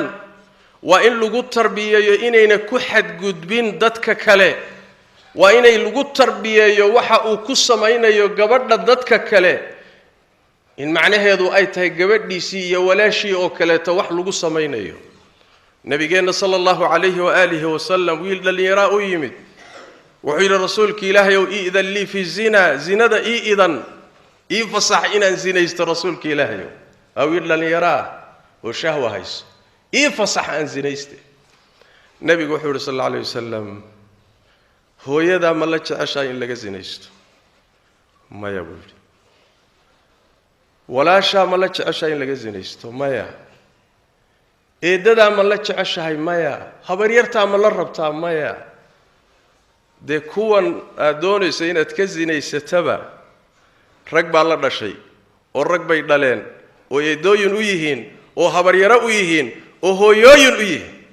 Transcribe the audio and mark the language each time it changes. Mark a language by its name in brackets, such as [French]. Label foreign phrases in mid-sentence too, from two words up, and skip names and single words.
[Somali] waa in lagu tarbiyeeyo inayna ku xadgudbin dadka kale waa inay lagu tarbiyeeyo waxa uu ku samaynayo gabadha dadka kale in macnaheedu ay tahay gabadhiisii iyo walaashii oo kale ta wax lagu samaynayo nabigeena [Arabic] صلى الله عليه وعلى آله وسلم [Somali] wiil dhalinyaro u yimid wuxuu yiri rasuulka ilaahay oo [Arabic] ائذن لي في الزنا [Somali] iidan fasax inaan zinaysto rasuulka ilaahay oo wiil dhalinyaro oo shahwa hayso fasax aan zinayste nabigu wuxuu yiri [Arabic] صلى الله عليه وسلم [Somali] hooyada ma la jeceshaa in laga zinaysto maya buu yiri walaasha ma la jeceshaa in laga zinaysto maya eedada ma la jeceshahay maya habaryarta ma la rabtaa maya de kuwan adoonaysa inaad ka zinaysataba rag baa la dhashay oo rag bay dhaleen oo eedooyin u yihiin oo habaryaro u yihiin oo hooyooyin u yihiin